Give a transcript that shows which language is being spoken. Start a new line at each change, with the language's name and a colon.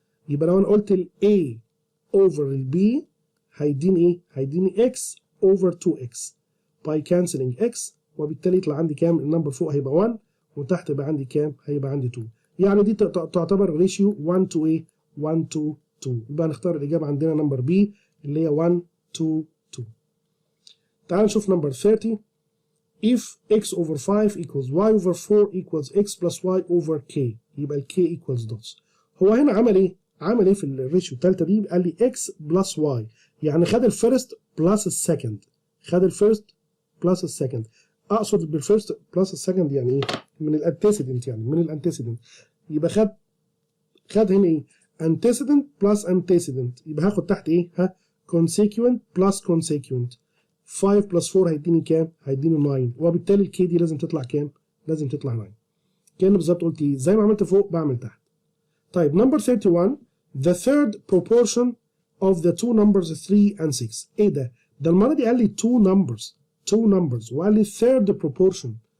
Arabic: يبقى لو أنا قلت ال A over ال B هيديني إيه؟ هيديني X over 2X
English: by cancelling X
Arabic: وبالتالي يطلع عندي كام؟ النمبر فوق هيبقى 1 وتحت يبقى عندي كام؟ هيبقى عندي 2. يعني دي تعتبر ريشيو 1 to ايه؟
English: 1 to 2.
Arabic: يبقى نختار الإجابة عندنا نمبر بي اللي هي 1 to 2. تعال نشوف نمبر 30.
English: If x over 5 equals y over 4 equals x plus y over k
Arabic: يبقى ال
English: k equals dots.
Arabic: هو هنا عمل ايه؟ عمل ايه في الريشيو الثالثة دي؟ قال لي x plus y يعني خد الفيرست بلس السكند. خد الفيرست بلس السكند. اقصد بالفيرست بلس السكند يعني ايه؟ من الانتيسيدنت يعني من الانتيسيدنت. يبقى خد هنا ايه؟
English: antecedent plus antecedent
Arabic: يبقى هاخد تحت ايه؟
English: consequent plus consequent.
Arabic: 5 plus 4 هيديني كام؟ هيديني 9 وبالتالي الكي دي لازم تطلع كام؟ لازم تطلع 9. كأنه بالظبط قلت ايه؟ زي ما عملت فوق بعمل تحت. طيب نمبر
English: 31 the third proportion of the two numbers 3 and 6.
Arabic: ايه ده؟ ده المرة دي قال لي two numbers وقال لي third proportion.